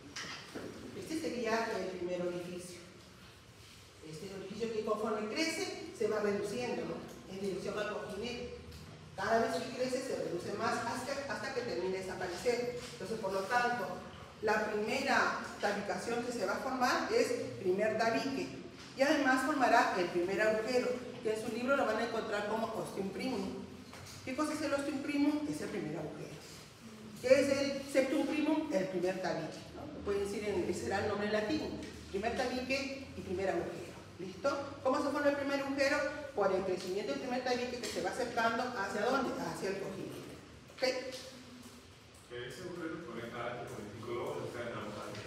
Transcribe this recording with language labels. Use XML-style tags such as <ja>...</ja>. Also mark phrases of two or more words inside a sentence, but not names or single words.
<es>Este sería el primer orificio. Este orificio que conforme crece, se va reduciendo, ¿no?, en dirección al cojinete. Cada vez que crece, se reduce más hasta que termine de desaparecer. Entonces, por lo tanto, la primera tabicación que se va a formar es primer tabique. Y además formará el primer agujero, que en su libro lo van a encontrar como</es> <la>ostium primum.</la> <es>¿Qué cosa es el</es> <la>ostium primum?</la> <es>Es el primer agujero. ¿Qué es el</es> <la>septum primum?</la> <es>El primer tabique, ¿no? pueden decir, será el nombre en latín, primer tabique y primer agujero. ¿Listo? ¿Cómo se forma el primer agujero? Por el crecimiento del primer tabique que se va acercando ¿hacia dónde? Hacia el cojinete. ¿Ok? ¿Ese agujero conecta con el pico lobo o está en ambos atrios?</es>